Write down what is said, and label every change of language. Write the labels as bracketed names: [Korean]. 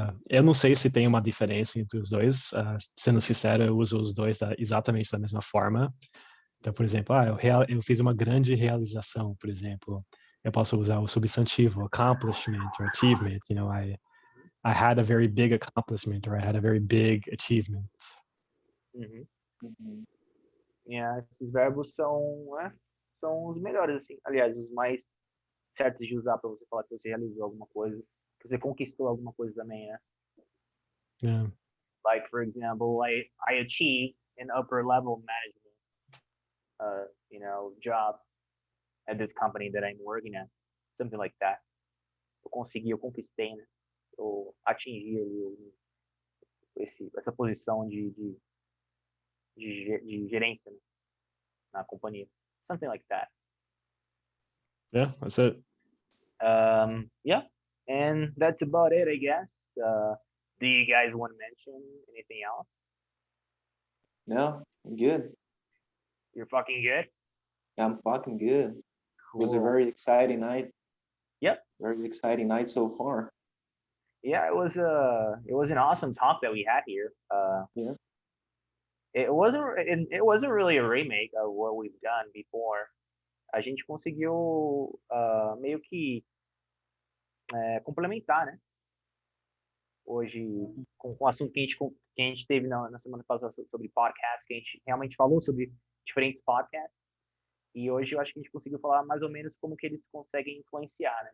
[Portuguese] Eu não sei se tem uma diferença entre os dois. Sendo sincero, eu uso os dois exatamente da mesma forma. Então, por exemplo, eu fiz uma grande realização, por exemplo. Eu posso usar o substantivo [English] accomplishment or achievement. You know, I had a very big accomplishment or I had a very big achievement. Yeah, [Portuguese] esses verbos são os melhores, assim. Aliás, os mais certos de usar para você falar que você realizou alguma coisa, que você conquistou alguma coisa também, né? [English] Yeah. Like, for example, I achieved an upper level management, job at this company that I'm working at, something like that. [Portuguese] Eu conquistei, né? Eu atingi ali essa posição de gerência, né? Na companhia. [English] Something like that. Yeah, that's it. Yeah, and that's about it, I guess. Do you guys want to mention anything else? No, I'm good. You're fucking good? I'm fucking good. Cool. It was a very exciting night. Yep. Very exciting night so far. Yeah, it was an awesome talk that we had here. Yeah. It wasn't really a remake of what we've done before. [Portuguese] A gente conseguiu meio que complementar, né? Hoje, com o assunto que a gente teve na semana passada sobre podcast, que a gente realmente falou sobre diferentes podcasts. E hoje eu acho que a gente conseguiu falar mais ou menos como que eles conseguem influenciar, né?